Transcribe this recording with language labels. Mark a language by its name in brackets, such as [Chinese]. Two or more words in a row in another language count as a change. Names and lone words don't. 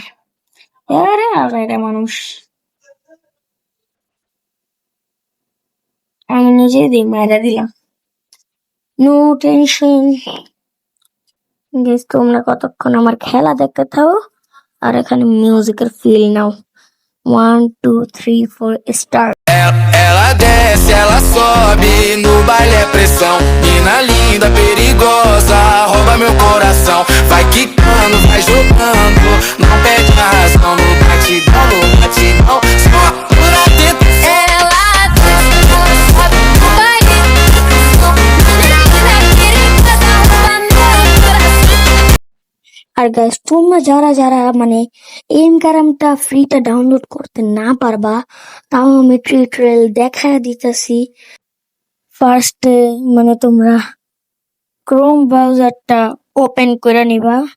[Bangla] আরে আর এটা মানুষ, আমি নিজে দিয়ে মারা দিলাম, [English] no tension. [Bangla] গেস তোমরা কতক্ষণ আমার খেলা দেখতে থাকো আর এখানে মিউজিকের ফিল নাও। 1 2 3 4 স্টার্ট। [Portuguese] Ela desce, ela sobe, no baile é pressão. Mina linda, perigosa, rouba meu coração. Vai quicando, vai jogando, não perde a razão. No batidão, só por atento. Ela desce, ela sobe, no baile é pressão. Mina linda, perigosa, rouba meu coração. [Bangla] আর গাইস তোমরা যারা যারা মানে এম কারামটা ফ্রিটা ডাউনলোড করতে না পারবা, তাও আমি টিউটোরিয়াল দেখা দিতেছি। ফার্স্টে মানে তোমরা ক্রোম ব্রাউজারটা ওপেন করে নিবা।